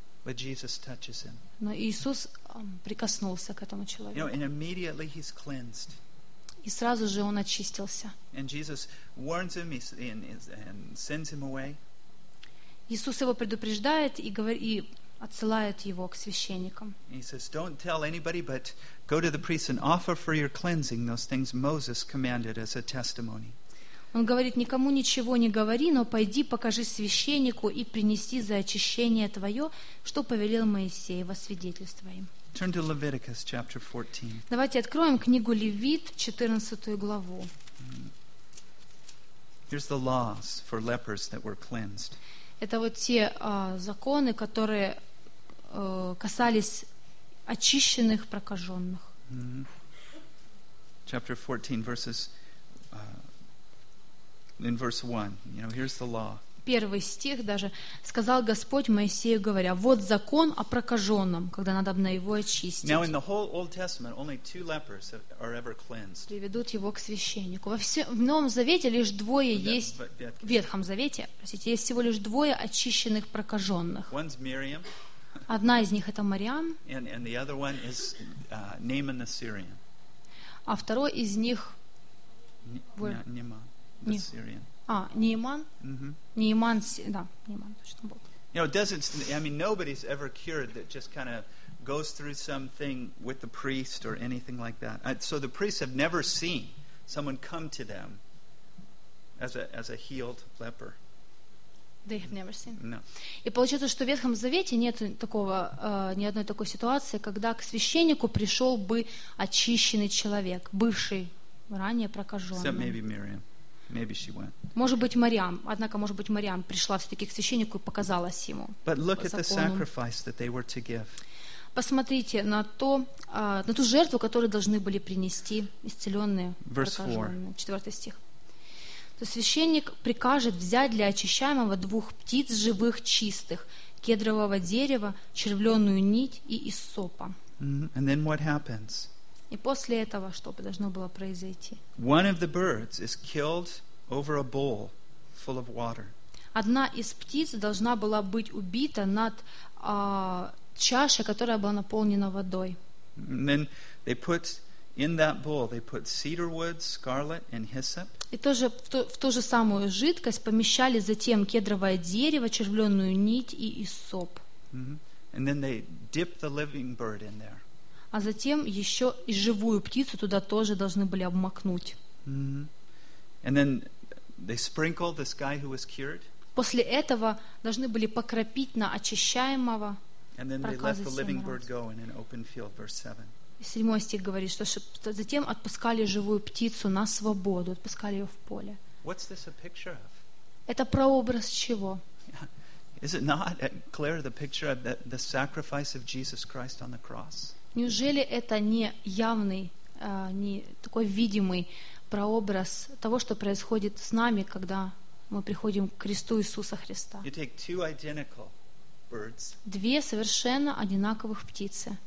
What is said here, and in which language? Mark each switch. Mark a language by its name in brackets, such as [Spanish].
[Russian] Но Иисус прикоснулся к этому человеку. И сразу же он очистился. Иисус его предупреждает и говорит, отсылает его к священникам. [English] He says, "Don't tell anybody, but go to the priest and offer for your cleansing those things Moses commanded as a testimony." [Russian] Он говорит, никому ничего не говори, но пойди покажи священнику и принеси за очищение твое, что повелел Моисей во свидетельство им. [English] Turn to Leviticus chapter 14. [Russian] Давайте откроем книгу Левит, 14 главу. [English] Here's the laws for lepers that were cleansed. [Russian] Это вот те законы, которые касались очищенных прокаженных. [English] Mm-hmm. Chapter 14, verse 1. You know, here's the law. [Russian] Первый стих даже сказал Господь Моисею, говоря: «Вот закон о прокаженном, когда надо бы на его очистить». [English] Now in the whole Old Testament, only two lepers are ever cleansed. [Russian] Приведут его к священнику. В Новом Завете лишь двое есть. В Ветхом Завете, простите, есть всего лишь двое очищенных прокаженных. [English] One's Miriam. [Russian] Одна из них это Мариам. [English] And the other one is Naaman the Syrian. [Russian] А второй из них [English] Naaman the Syrian. [Russian] А, Нейман? Mm-hmm. Нейман, да, Нейман точно был. [English] You know, it doesn't, I mean, nobody's ever cured that just kind of goes through something with the priest or anything like that. So the priests have never seen someone come to them as a healed leper. They have never seen? No. [Russian] И получается, что в Ветхом Завете нет такого, ни одной такой ситуации, когда к священнику пришел бы очищенный человек, бывший, ранее прокаженный. [English] Except maybe Miriam. Maybe she went. [Russian] Может быть, Мариам. Однако, может быть, Мариам пришла все-таки к священнику и показалась ему. [English] But look at the sacrifice that they were to give. [Russian] Посмотрите на то, на ту жертву, которую должны были принести исцеленные. [English] Verse 4. [Russian] Четвертый стих. То священник прикажет взять для очищаемого двух птиц живых чистых, кедрового дерева, червленую нить и иссопа. [English] And then what happens? [Russian] И после этого что должно было произойти? [English] One of the birds is killed over a bowl full of water. [Russian] Одна из птиц должна была быть убита над чашей, которая была наполнена водой. [English] And then they put in that bowl, they put cedar wood, scarlet, and hyssop. [Russian] И тоже в ту же самую жидкость помещали затем кедровое дерево, червленую нить и иссоп. Mm-hmm. [English] And then they dip the living bird in there. [Russian] А затем еще и живую птицу туда тоже должны были обмакнуть. Mm-hmm. [English] And then they sprinkle this guy who was cured. [Russian] После этого должны были покропить на очищаемого. [English] And then they let the living bird go in an open field, verse 7. [Russian] И седьмой стих говорит, что затем отпускали живую птицу на свободу, отпускали ее в поле. [English] What's this a picture of? [Russian] Это прообраз чего? [English] Is it not clear the picture of the sacrifice of Jesus Christ on the cross? [Russian] Неужели это не явный, не такой видимый прообраз того, что происходит с нами, когда мы приходим к кресту Иисуса Христа. [English] You take two identical birds. [Russian] Две совершенно одинаковых птицы.